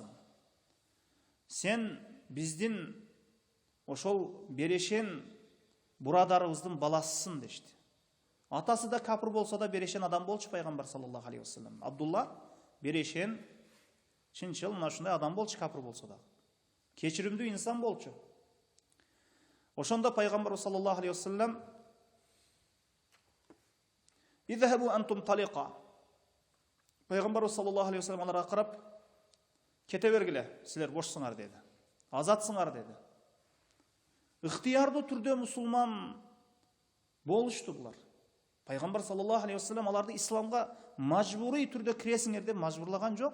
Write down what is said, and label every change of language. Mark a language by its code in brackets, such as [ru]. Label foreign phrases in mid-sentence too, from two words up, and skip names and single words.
[ky] Сен биздин ошол берешен бурадарыбыздын баласысың дешти. Атасы да капыр болса да берешен адам болчу пайгамбар [ar] صلى الله عليه وسلم. [ky] Абдулла берешен, чынчыл, мына ушундай адам болчу, капыр болса да. Кечиримдүү инсан болчу. Ошондо пайгамбар [ar] صلى الله عليه وسلم اذهبوا أنتم الطلقاء." [ky] Пайгамбар [ar] صلى الله عليه وسلم [ky] аларга карап: "Кете бергиле, силер бошсуңар" деди. Азатсыңар деди. Ыктыярдуу түрдө мусулман болушту булар. Пайгамбар [ar] صلى الله عليه وسلم [ky] аларды исламга мажбурий түрдө киресиңер деп мажбурлаган жок.